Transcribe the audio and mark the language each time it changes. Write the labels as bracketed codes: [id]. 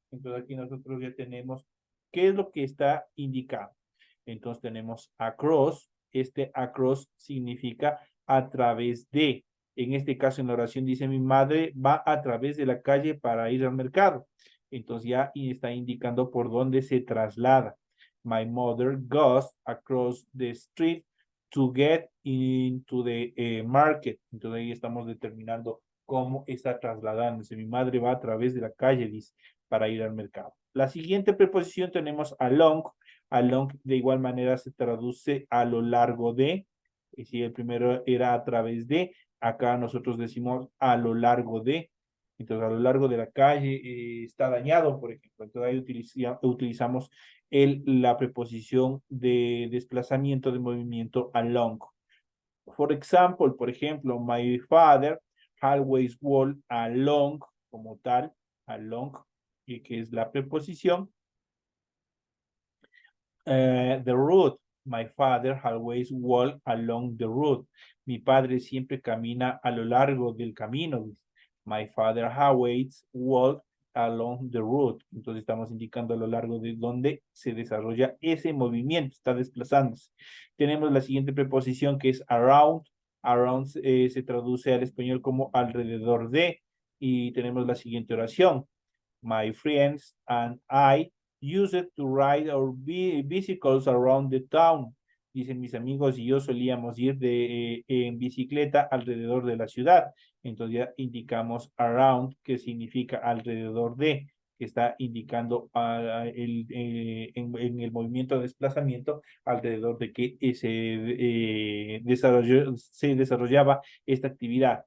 [es] Entonces aquí nosotros ya tenemos qué es lo que está indicado. Entonces tenemos across. Este across significa a través de. En este caso en la oración dice mi madre va a través de la calle para ir al mercado. Entonces ya está indicando por dónde se traslada. [en] My mother goes across the street to get into the market. [es] Entonces ahí estamos determinando cómo está trasladándose. Mi madre va a través de la calle, dice, para ir al mercado. La siguiente preposición tenemos along. Along de igual manera se traduce a lo largo de. Y si el primero era a través de, acá nosotros decimos a lo largo de. Entonces, a lo largo de la calle está dañado, por ejemplo. Entonces, ahí utilizamos la preposición de desplazamiento de movimiento along. [en] For example, [es] por ejemplo, [en] my father always walk along, [es] como tal, along, y que es la preposición. [en] The road. My father always walk along the road. [es] Mi padre siempre camina a lo largo del camino. [en] My father always walk along the road. [es] Entonces estamos indicando a lo largo de donde se desarrolla ese movimiento, está desplazándose. Tenemos la siguiente preposición que es around. Around se traduce al español como alrededor de. Y tenemos la siguiente oración. [en] My friends and I use it to ride our bicycles around the town. [es] Dicen mis amigos y yo solíamos ir en bicicleta alrededor de la ciudad. Entonces ya indicamos around, que significa alrededor de, que está indicando en el movimiento de desplazamiento alrededor de que se desarrollaba esta actividad.